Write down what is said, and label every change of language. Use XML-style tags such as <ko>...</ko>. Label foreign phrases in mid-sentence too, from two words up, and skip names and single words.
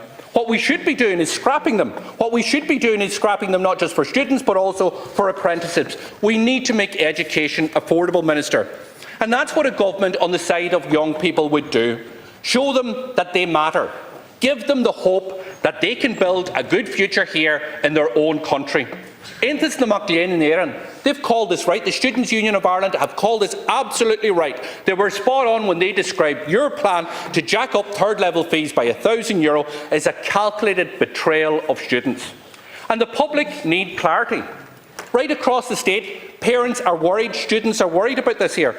<en>What we should be doing is scrapping them. What we should be doing is scrapping them not just for students but also for apprenticeships. We need to make education affordable, Minister. And that's what a government on the side of young people would do. Show them that they matter. Give them the hope that they can build a good future here in their own country. Aontas na Maclean in Éireann, they've called this right. The Students' Union of Ireland have called this absolutely right. They were spot on when they described your plan to jack up third-level fees by €1,000 as a calculated betrayal of students. And the public need clarity. Right across the state, parents are worried, students are worried about this here.</en>